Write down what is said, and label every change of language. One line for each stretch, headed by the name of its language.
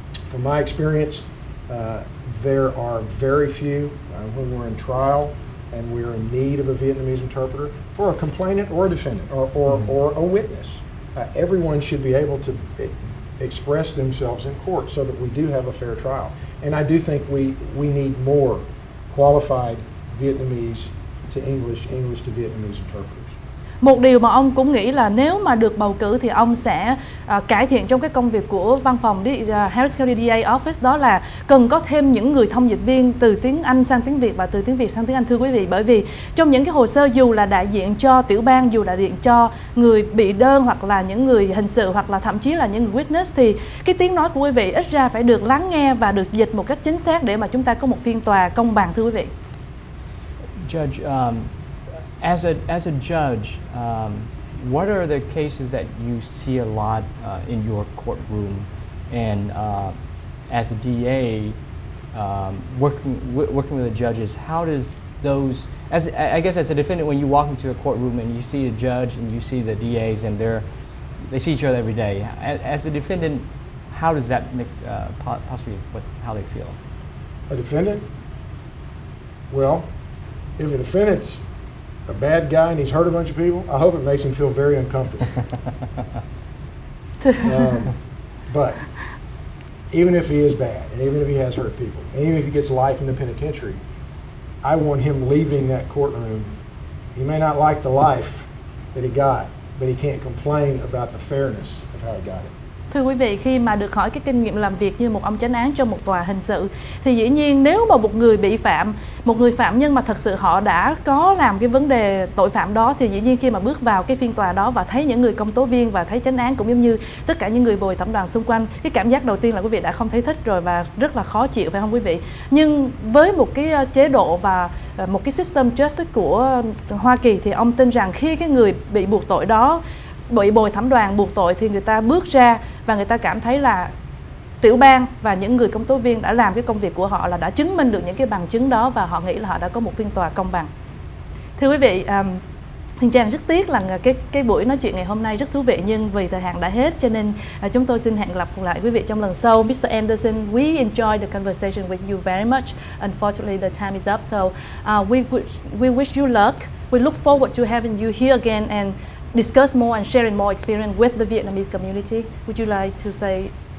English: From my experience, there are very few when we're in trial and we're in need of a Vietnamese interpreter for a complainant or a defendant or a witness. Everyone should be able to express themselves in court so that we do have a fair trial. And I do think we need more qualified Vietnamese to English to Vietnamese interpreters.
Vietnamese: Một điều mà ông cũng nghĩ là nếu mà được bầu cử thì ông sẽ cải thiện trong cái công việc của văn phòng Harris County DA Office, đó là cần có thêm những người thông dịch viên từ tiếng Anh sang tiếng Việt và từ tiếng Việt sang tiếng Anh, thưa quý vị. Bởi vì trong những cái hồ sơ, dù là đại diện cho tiểu bang, dù đại diện cho người bị đơn hoặc là những người hình sự hoặc là thậm chí là những người witness, thì cái tiếng nói của quý vị ít ra phải được lắng nghe và được dịch một cách chính xác để mà chúng ta có một phiên tòa công bằng, thưa quý vị.
English: Judge, as a judge, what are the cases that you see a lot in your courtroom, and as a DA, working with the judges, how does those, I guess as a defendant, when you walk into a courtroom and you see a judge and you see the DAs and they see each other every day, as a defendant, how does that make possibly how they feel? A defendant? Well, if a defendant's a bad guy and he's hurt a bunch of people, I hope it makes him feel very uncomfortable. But even if he is bad, and even if he has hurt people, and even if he gets life in the penitentiary, I want him leaving that courtroom. He may not like the life that he got, but he can't complain about the fairness of how he got it.
Vietnamese: Thưa quý vị, khi mà được hỏi cái kinh nghiệm làm việc như một ông chánh án trong một tòa hình sự thì dĩ nhiên nếu mà một người bị phạm, một người phạm nhân mà thật sự họ đã có làm cái vấn đề tội phạm đó thì dĩ nhiên khi mà bước vào cái phiên tòa đó và thấy những người công tố viên và thấy chánh án cũng giống như tất cả những người bồi thẩm đoàn xung quanh, cái cảm giác đầu tiên là quý vị đã không thấy thích rồi và rất là khó chịu, phải không quý vị? Nhưng với một cái chế độ và một cái
English: system justice
Vietnamese: của Hoa Kỳ thì ông tin rằng khi cái người bị buộc tội đó, bị bồi thẩm đoàn buộc tội thì người ta bước ra và người ta cảm thấy là tiểu bang và những người công tố viên đã làm cái công việc của họ, là đã chứng minh được những cái bằng chứng đó và họ nghĩ là họ đã có một phiên tòa công bằng. Thưa quý vị, Thiên Trang rất tiếc là cái buổi nói chuyện ngày hôm nay rất thú vị nhưng vì thời hạn đã hết cho nên chúng tôi xin hẹn gặp lại quý vị trong lần sau.
English: Mr. Anderson, we enjoyed the conversation with you very much. Unfortunately, the time is up, so we wish you luck. We look forward to having you here again and discuss more and sharing more experience with the Vietnamese community. Would you like to say?